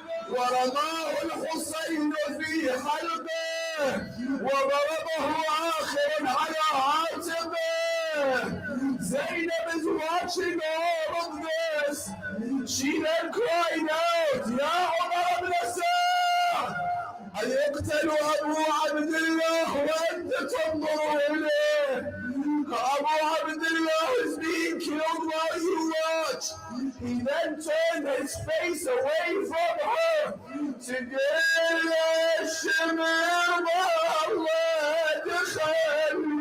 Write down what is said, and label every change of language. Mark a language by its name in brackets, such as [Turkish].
[Arabic] ورماه الحسين في حلقه وضربه آخر على عاتقه. [English] Zainab is watching all of this. She then cried out, [Arabic] يا عمر بن سعد أيقتل أبو عبد الله وأنت تنظر إليه. [English] Abu Abdullah is being killed while you watch. He then turned his face away from her to get [Arabic] الشمال والله دخل.